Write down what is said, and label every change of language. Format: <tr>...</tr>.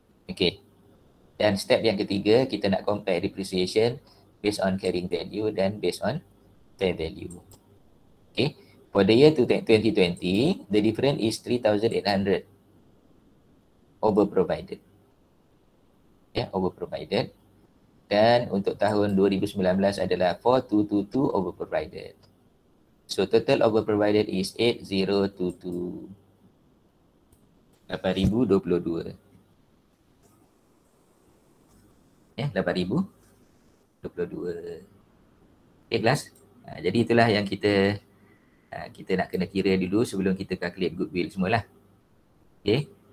<ms>Okay. Dan step yang ketiga, kita nak compare depreciation based on carrying value dan based on fair value. Okay.</ms> <en>For the year 2020, the difference is 3,800 over provided. Ya, over provided.</en> <ms>Dan untuk tahun 2019 adalah 4,222 over provided.</ms> <en>So total over provided is 8,022. 8,022.</en> <ms>Ya, 8,022. Okay, kelas. Jadi itulah yang kita nak kena kira dulu sebelum kita calculate goodwill semualah. Okay.</ms>